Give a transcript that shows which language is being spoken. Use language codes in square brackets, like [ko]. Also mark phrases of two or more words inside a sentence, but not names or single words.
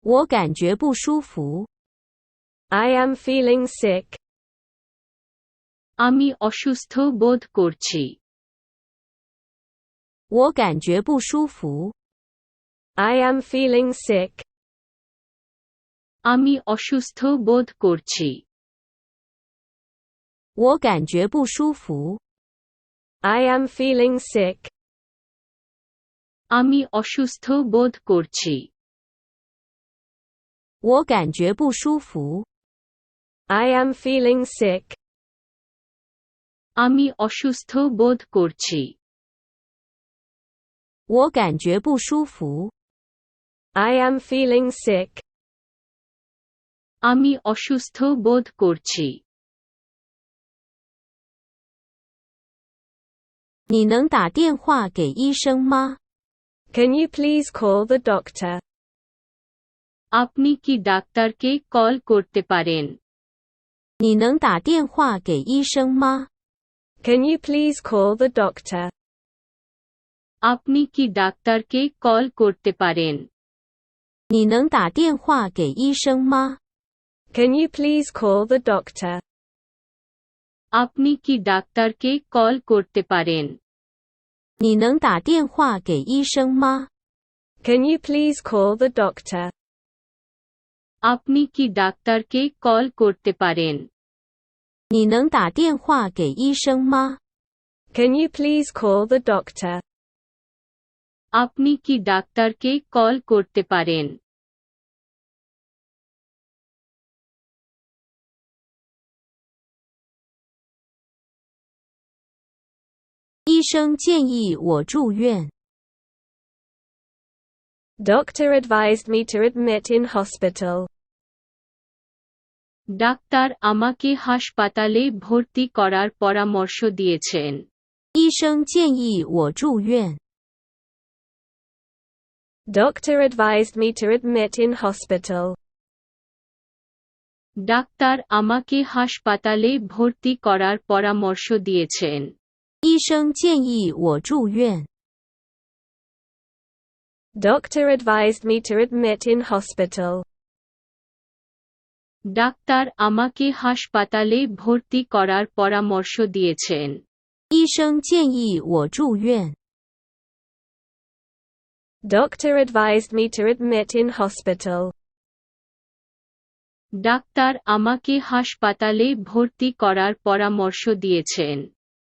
[zh] 我感觉不舒服。 [en] I am feeling sick. [bn] আমি অসুস্থ বোধ করছি। [zh] 我感觉不舒服。 [en] I am feeling sick. [bn] আমি অসুস্থ বোধ করছি। [zh] 我感觉不舒服。 [en] I am feeling sick. [bn] আমি অসুস্থ বোধ করছি। [zh] 我感觉不舒服。 [en] I am feeling sick. [bn] আমি অসুস্থ বোধ করছি। [zh] 我感觉不舒服。 [en] I am feeling sick. [bn] আমি অসুস্থ বোধ করছি। [zh] 你能打电话给医生吗？ [en] Can you please call the doctor? [bn] আপনি কি ডাক্তারকে কল করতে পারেন? [zh] 你能打电话给医生吗？ [en] Can you please call the doctor? [bn] আপনি কি ডাক্তারকে কল করতে পারেন? [zh] 你能打电话给医生吗？ [en] Can you please call the doctor? [bn] আপনি কি ডাক্তারকে কল করতে পারেন? [zh] 你能打电话给医生吗？ [en] Can you please call the doctor? [bn] আপনি কি ডাক্তারকে কল করতে পারেন? [zh] 你能打电话给医生吗？ [en] Can you please call the doctor? [bn] আপনি কি ডাক্তারকে কল করতে পারেন? [zh] 医生建议我住院。 [en] Doctor advised me to admit in hospital. [bn] ডাক্তার আমাকে হাসপাতালে ভর্তি করার পরামর্শ দিয়েছেন। [zh] 医生建议我住院。 [en] Doctor advised me to admit in hospital. [bn] ডাক্তার আমাকে হাসপাতালে ভর্তি করার পরামর্শ দিয়েছেন। [zh] 医生建议我住院。 [en] Doctor advised me to admit in hospital. [bn] ডাক্তার আমাকে হাসপাতালে ভর্তি করার পরামর্শ দিয়েছেন। [zh] 医生建议我住院。 [en] Doctor advised me to admit in hospital. [bn] ডাক্তার আমাকে হাসপাতালে ভর্তি করার পরামর্শ দিয়েছেন।